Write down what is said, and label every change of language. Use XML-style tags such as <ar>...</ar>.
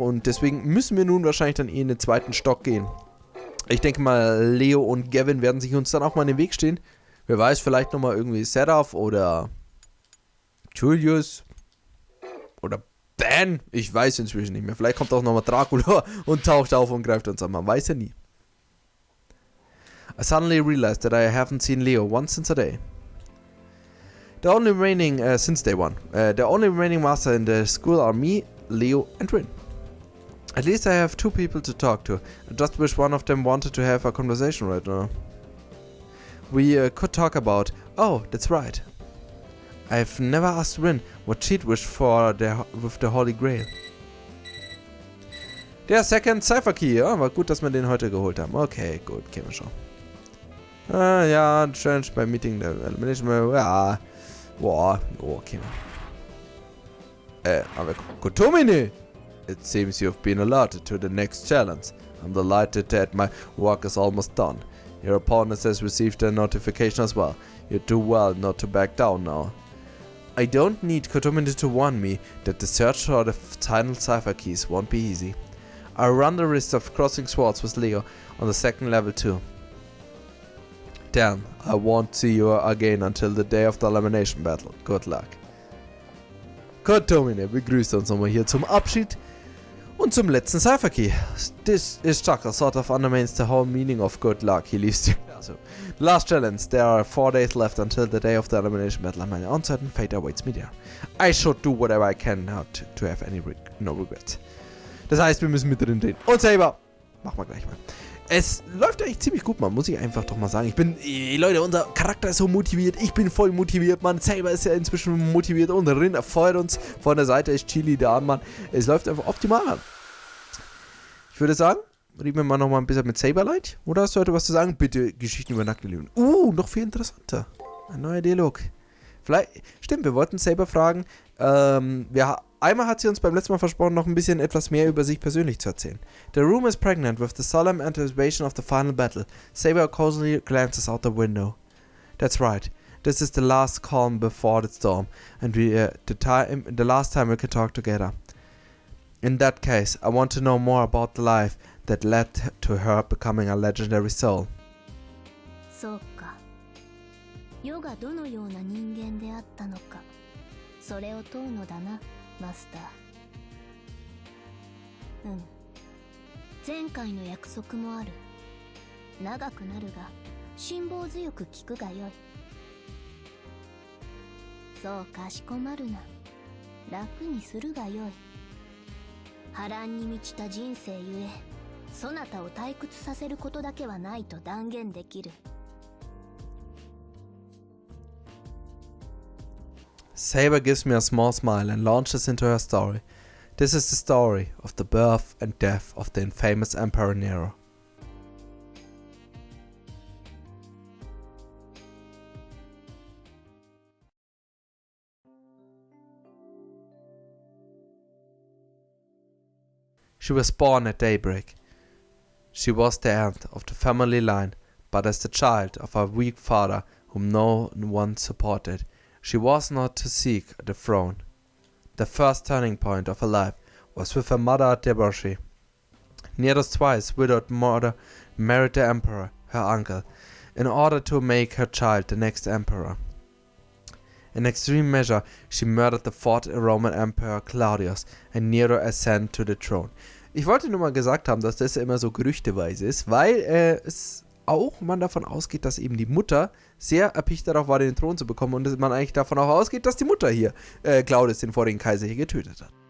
<de>Und deswegen müssen wir nun wahrscheinlich dann in den zweiten Stock gehen. Ich denke mal, Leo und Gavin werden sich uns dann auch mal in den Weg stehen. Wer weiß, vielleicht nochmal irgendwie Seraph oder Julius oder Ben. Ich weiß inzwischen nicht mehr. Vielleicht kommt auch nochmal Dracula und taucht auf und greift uns an. Man weiß ja nie.</de> <en>I suddenly realized that I haven't seen Leo once since a day. The only remaining, since day one. The only remaining master in the school are me, Leo and Rin. At least I have two people to talk to. I just wish one of them wanted to have a conversation right now. We could talk about... Oh, that's right. I've never asked Rin what she'd wish for with the Holy Grail.</en> <de>Der Second Cypher Key, ja, war gut, dass wir den heute geholt haben. Okay, gut, kennen wir schon. Ja, Challenge beim Meeting der Management, ja. Boah, okay. Aber Kotomine!</de> <en>It seems you've been alerted to the next challenge. I'm delighted that my work is almost done. Your opponent has received a notification as well. You do well not to back down now. I don't need Kotomine to warn me that the search for the final cipher keys won't be easy. I run the risk of crossing swords with Leo on the second level too. Damn, I won't see you again until the day of the elimination battle. Good luck.</en> <de>Kotomine begrüßt uns nochmal hier zum Abschied und zum letzten Cipher Key.</de> <en>This instructor sort of undermines the whole meaning of good luck. He leaves you. So, last challenge. There are 4 days left until the day of the elimination battle. And my uncertain fate awaits me there. I should do whatever I can not to have no regrets.</en> <de>Das heißt, wir müssen mit drin drehen. Und Saber. Machen wir gleich mal. Es läuft eigentlich ziemlich gut, man, muss ich einfach doch mal sagen. Leute, unser Charakter ist so motiviert. Ich bin voll motiviert, Mann. Saber ist ja inzwischen motiviert und Rin erfeuert uns. Von der Seite ist Chili da, Mann. Es läuft einfach optimal an. Ich würde sagen, reden wir mal noch mal ein bisschen mit Saberlight. Oder hast du heute was zu sagen? Bitte, Geschichten über nackte Leben. Noch viel interessanter. Ein neuer Dialog. Vielleicht, stimmt, wir wollten Saber fragen. Einmal hat sie uns beim letzten Mal versprochen, noch ein bisschen etwas mehr über sich persönlich zu erzählen.</de> <en>The room is pregnant with the solemn anticipation of the final battle. Saber cozily glances out the window. That's right. This is the last calm before the storm, and the last time we can talk together. In that case, I want to know more about the life that led to her becoming a legendary soul.</en> <ja>そうか。世がどのような人間であったのか、それを問うのだな、マスター。前回の約束もある。長くなるが、辛抱強く聞くがよい。そうかしこまるな。楽にするがよい。波乱に満ちた人生ゆえ、そなたを退屈させることだけはないと断言できる。</ja> <en>Saber gives me a small smile and launches into her story. This is the story of the birth and death of the infamous Emperor Nero. She was born at daybreak. She was the end of the family line, but as the child of a weak father whom no one supported, she was not to seek the throne. The first turning point of her life was with her mother debauchee. Nero's twice widowed mother married the emperor, her uncle, in order to make her child the next emperor. In extreme measure, she murdered the fourth Roman Emperor Claudius and Nero ascended to the throne.</en> <de>Ich wollte nur mal gesagt haben, dass das immer so gerüchteweise ist, weil man davon ausgeht, dass eben die Mutter sehr erpicht darauf war, den Thron zu bekommen und dass man eigentlich davon auch ausgeht, dass die Mutter hier Claudius, den vorigen Kaiser, hier getötet hat.</de>